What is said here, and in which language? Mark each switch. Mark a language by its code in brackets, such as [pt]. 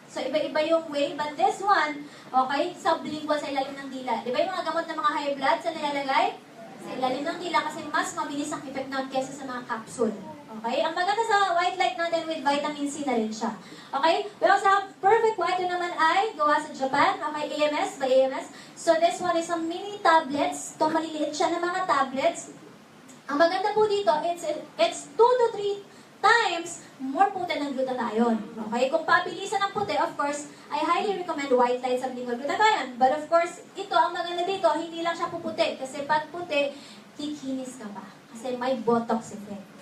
[tl] So, iba-iba yung way. [en] But this one, [tl] okay, sublingual sa ilalim ng dila. Di ba yung mga gamot ng mga high blood sa nilalagay? Sa ilalim ng dila kasi mas mabilis ang effect nun kesa sa mga capsule. Okay? Ang maganda sa White Light natin with vitamin C na rin siya. Okay? [en] We also have [tl] Perfect White naman ay gawa sa Japan. Okay? AMS by AMS. [en] So, this one is some mini tablets. [tl] Ito, maliliit siya ng mga tablets. Ang maganda po dito, [en] it's 2 to 3 times more potent ng glutathione. Okay? [tl] Kung pabilisan ng puti, [en] of course, I highly recommend White Light sublingual glutathione. But of course, [tl] ito, ang maganda dito, hindi lang siya puputi. Kasi pag puti, kikinis ka pa. Kasi may botox effect.